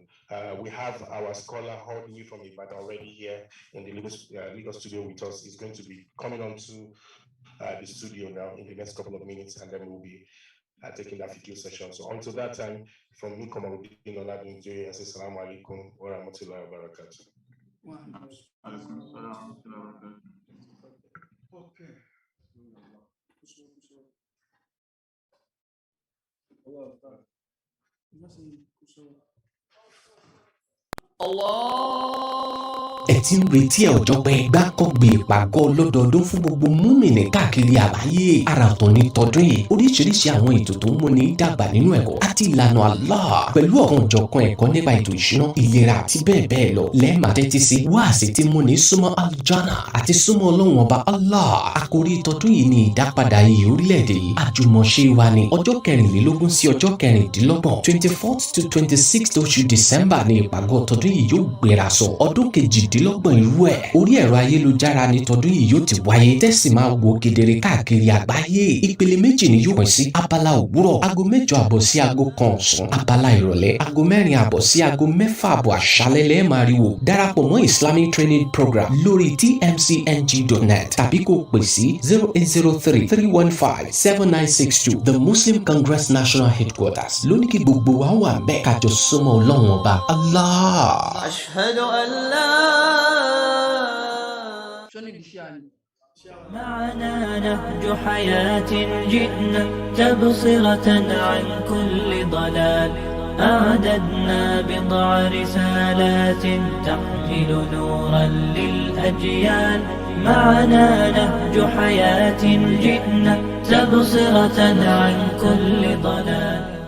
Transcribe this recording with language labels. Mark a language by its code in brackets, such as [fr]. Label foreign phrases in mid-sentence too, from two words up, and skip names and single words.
[en] We have our scholar holding you from Ibadan already here in the legal studio with us. He's going to be coming on to the studio now in the next couple of minutes, and then we'll be taking that FQ session. So until that time, from me, Komaruddin Oladunjoye, I say [ar] السلام عليكم ورحمة الله وبركاته. [en] Okay. [yo] ẹ ti ń retí ọjọ́ pé gbákọ́gbé ìpàgọ́ lọ́dọọdún fún gbogbo múmìnì káàkiri àgbáyé. Àrà ọ̀tọ̀ ní tọdún yìí, oríṣiríṣi àwọn ètò tó ń múni dàgbà nínú ẹ̀kọ́ àti ìlànà Allah, pẹ̀lú ọ̀kanòjọ̀kan ẹ̀kọ́ nípa ètò ìṣúná, ìlera àti bẹ́ẹ̀ bẹ́ẹ̀ lọ. Lẹ́ẹ̀ma tẹ́tí sí wáàsí tí múni súnmọ́ aljana àti súnmọ́ Ọlọ́run ọba Allah. Àkòrí tọdún yìí ni ìdápadà iyì orílẹ̀-èdè yìí. Àjùmọ̀ṣe wa ni ọjọ́ 24 sí ọjọ́ 26, [en] 24th to 26th [yo] oṣù December ni ìpàgọ́ tọdún yìí yóò gbéra sọ. Ọdún kejìdínlọ́gbọ̀n irú ẹ̀. Orí ẹ̀rọ ayélujára ni tọdún yìí yóò ti wáyé. Tẹ́sí máa wo kedere káàkiri àgbáyé. Ìpele méjì ni yóò pín sí. Abala òwúrọ̀ aago 8 àbọ̀ sí aago 1 ọ̀sán. Abala ìrọ̀lẹ́ aago 4 àbọ̀ sí aago 6 àbọ̀ àṣálẹ́ lẹ́ẹ̀ máa rí wò. Darapọ̀ mọ́ Islamic Training Program lórí tmcng.net tàbí kó pè sí 0803-315-7962. The Muslim Congress National Headquarters lónìí kí gbogbo wa wà bẹ́ẹ̀ kájọ súnmọ́ Ọlọ́run ọba Allah. [ar] أشهد أن لا معنا نهج حياة جئنا تبصرة عن كل ضلال أعددنا بضع رسالات تحمل نورا للأجيال معنا نهج حياة جئنا تبصرة عن كل ضلال.